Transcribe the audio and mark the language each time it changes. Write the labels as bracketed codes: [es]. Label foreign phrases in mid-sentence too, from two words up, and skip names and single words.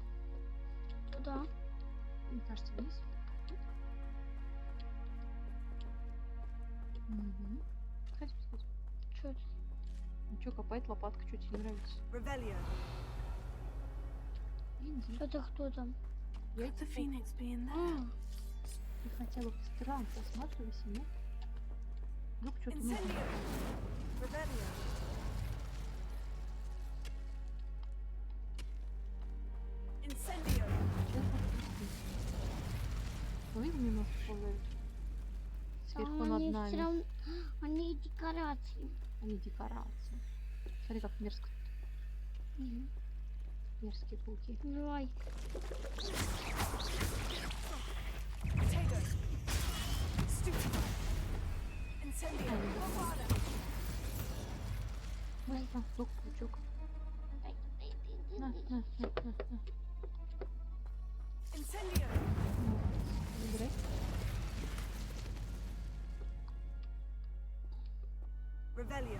[ru] Туда. Мне кажется, вниз. Угу. Сходи, сходи. Чё это? Ну чё, копает лопатка, что тебе не нравится? Revelio. Иди. Это кто там? [en] Could the phoenix be in there? [ru] Ты хотя бы по сторонам посматривайся, нет? Вдруг что-то нужно. Incendio. Revelio. Incendio. Ну, видно, немножко ползают. Сверху над Они нами. всё равно... Они декорации. Они декорации. Смотри, как мерзко. Мерзкие пауки. Давай. Potato. Stupefy. Incendio. Bombarda. Быстро, тук, паучок. На. Incendio. Забирай. Revelio.